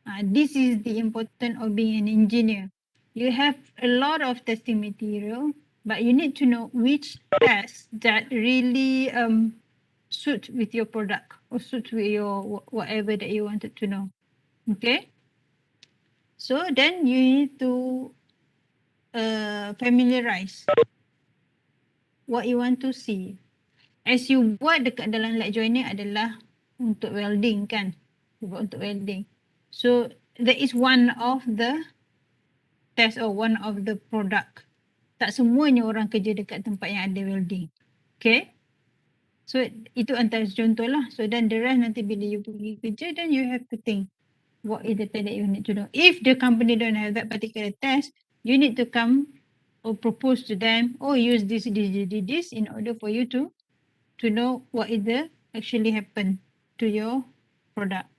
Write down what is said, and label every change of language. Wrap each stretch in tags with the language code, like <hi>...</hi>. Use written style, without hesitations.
<en>This is the important of being an engineer. You have a lot of testing material but you need to know which test that really suit with your product or suit with your whatever that you wanted to know. Okay. So then you need to familiarize what you want to see.</en> <ms>As you buat dekat dalam light joining adalah untuk welding kan? Buat untuk welding.</ms> <en>So that is one of the test or one of the product.</en> <ms>Tak semuanya orang kerja dekat tempat yang ada welding. Okay? So itu antara contoh lah.</ms> <en>So then the rest</en> <ms>nanti bila you pergi kerja</ms> <en>then you have to think what is the test that you need to know. If the company don't have that particular test, you need to come or propose to them or use this in order for you to know what is the actually happen to your product.</en>